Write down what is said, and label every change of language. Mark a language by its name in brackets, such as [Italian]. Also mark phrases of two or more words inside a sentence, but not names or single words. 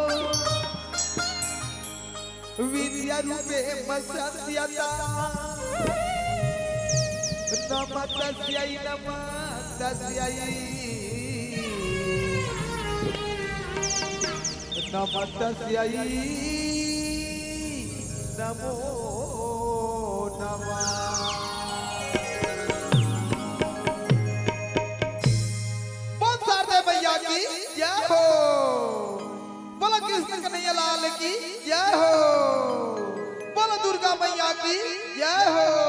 [Sanskrit] विद्या रूपे संस्थिता, नमः तस्यै नमः तस्यै, नमः तस्यै नमो नमः। [Hindi] बोल शारदा मैया की जय हो, बोलो कृष्ण कन्हैया लाल की जय हो, बोलो दुर्गा मैया की जय हो।